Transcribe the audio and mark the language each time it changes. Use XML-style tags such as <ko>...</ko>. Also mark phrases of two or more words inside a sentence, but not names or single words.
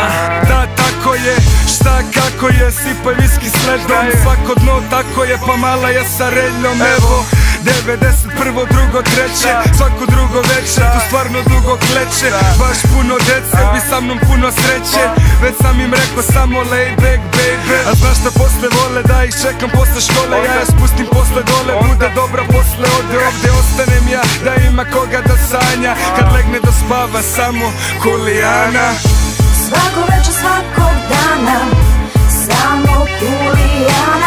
<sr>Da, tako je, šta kako je, sipaj viski s ledom. Svako dno tako je, pa mala je sa reljom. Evo, 91, drugo, treće, svako drugo večer, tu stvarno dugo kleče. Baš puno dece, bi sa mnom puno sreće. Već sam im rekao samo</sr> <en>lay back baby.</en> <sr>A znaš šta posle vole, da ih čekam posle škole. Ja je spustim posle dole, bude dobra posle ode. Ovde ostanem ja, da ima koga da sanja. Kad legne da spava samo Kulijana. Svako večer, svakog dana, samo Kulijana.</sr>